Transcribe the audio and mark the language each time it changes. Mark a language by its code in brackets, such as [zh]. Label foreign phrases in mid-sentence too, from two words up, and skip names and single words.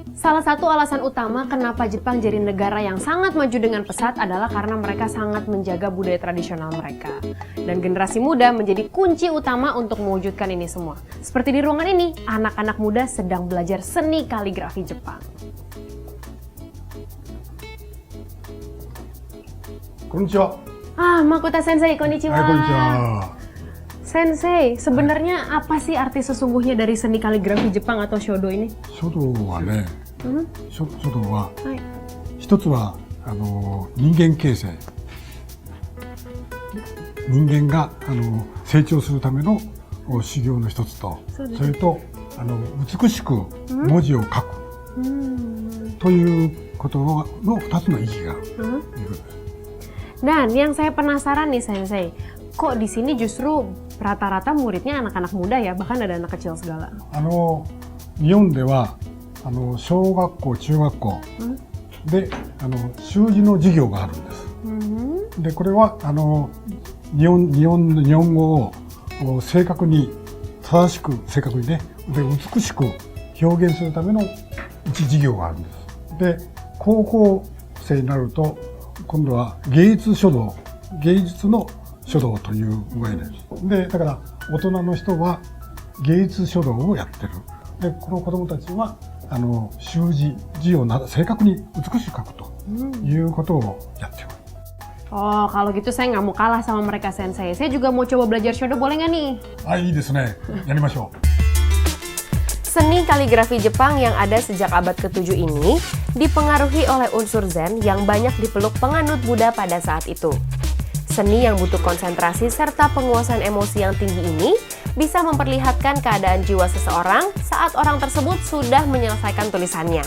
[id] Salah satu alasan utama kenapa Jepang jadi negara yang sangat maju dengan pesat adalah karena mereka sangat menjaga budaya tradisional mereka. Dan generasi muda menjadi kunci utama untuk mewujudkan ini semua. Seperti di ruangan ini, anak-anak muda sedang belajar seni kaligrafi Jepang. Konnichiwa. Makoto Sensei, konnichiwa. Konnichiwa. Sensei, sebenarnya apa sih arti sesungguhnya dari seni kaligrafi Jepang atau shodo ini? [ja] 書道はね、書道ははい。一つは人間形成、人間が成長するための修行の一つと、そうですそれと美しく文字を書くということの二つの意義があるということです。 [id] Dan yang saya penasaran nih Sensei, kok di sini justru rata-rata muridnya anak-anak muda ya, bahkan ada anak kecil segala. [ja] 日本では小学校、中学校で習字の授業があるんです。でこれは日本語を正確に正しく正確にねで美しく表現するための一授業があるんです。で高校生になると今度は芸術書道、芸術の書道という具合です。でだから大人の人は芸術書道をやってる。でこの子どもたちは習字、字を正確に美しく書くということをやっています。 [id] Oh, kalau gitu saya nggak mau kalah sama mereka Sensei. Saya juga mau coba belajar shodo, boleh nggak nih? [ja] いいですね。やりましょう。 [id] Seni kaligrafi Jepang yang ada sejak abad ke-7 ini dipengaruhi oleh unsur Zen yang banyak dipeluk penganut Buddha pada saat itu. Seni yang butuh konsentrasi serta penguasaan emosi yang tinggi ini bisa memperlihatkan keadaan jiwa seseorang saat orang tersebut sudah menyelesaikan tulisannya.